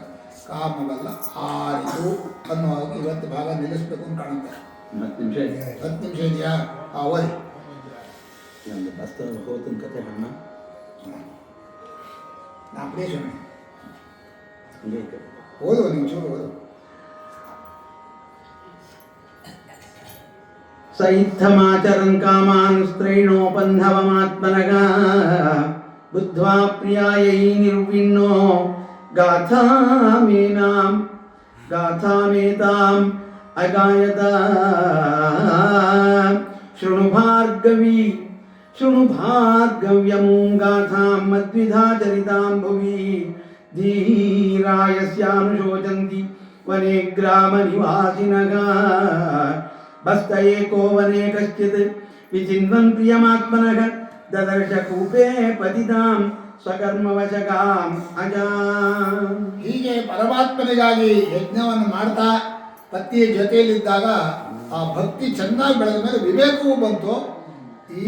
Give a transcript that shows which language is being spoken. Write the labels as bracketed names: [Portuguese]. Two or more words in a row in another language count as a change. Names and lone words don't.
[Kannada] ಕಾಮವೆಲ್ಲ ಆರಿತು ಅನ್ನೋ ಇವತ್ತು ಭಾಗ ನಿಲ್ಲಿಸಬೇಕು ಅಂತ ಕಾಣುತ್ತೆ. 10 ನಿಮಿಷ ಇದೆಯಾ? ಓದಿ. ನಂದು ಬಸ್ತ ಹೋತನ ಕತೆ ಅಣ್ಣ ನಾ ಪ್ಲೇಸ್ ಓದು, ನೀವು ಚೂರು ಓದು. [Sanskrit] ಸ ಇತ್ತಮಾಚರನ್ ಕಾಮಾನ್ ಸ್ತ್ರೈಣೋಪಂಧವಮಾತ್ಮನಃ ಬುದ್ಧ್ವಾ ಪ್ರಿಯಾಯೈ ನಿರ್ವಿಣ್ಣೋ ಗಾಥಾಮೇತಾಂ ಅಗಾಯತ. ಶೃಣು ಭಾರ್ಗವ್ಯಂ ಗಾಥಾಂ ಮದ್ವಿಧಾ ಚರಿತಾಂ ಭುವಿ ಧೀರಾಯಸ್ಯಾನುಶೋಚಂತಿ ವನೆ ಗ್ರಾಮ ನಿವಾಸಿನಃ. ಬಸ್ತ ಏಕೋ ವನೆ ಕಶ್ಚಿತ್ ವಿಚಿನ್ವನ್ ಪ್ರಿಯಮಾತ್ಮನಃ ದದರ್ಶ ಕೂಪೇ ಪತಿತಾಂ ಸ್ವಕರ್ಮವಶಕಾಂ ಅಜಾ. [Kannada] ಹೀಗೆ ಪರಮಾತ್ಮನಿಗಾಗಿ ಯಜ್ಞವನ್ನು ಮಾಡ್ತಾ ಪತಿಯ ಜೊತೆಯಲ್ಲಿದ್ದಾಗ ಆ ಭಕ್ತಿ ಚೆನ್ನಾಗಿ ಬೆಳೆದ ಮೇಲೆ ವಿವೇಕವೂ ಬಂತು.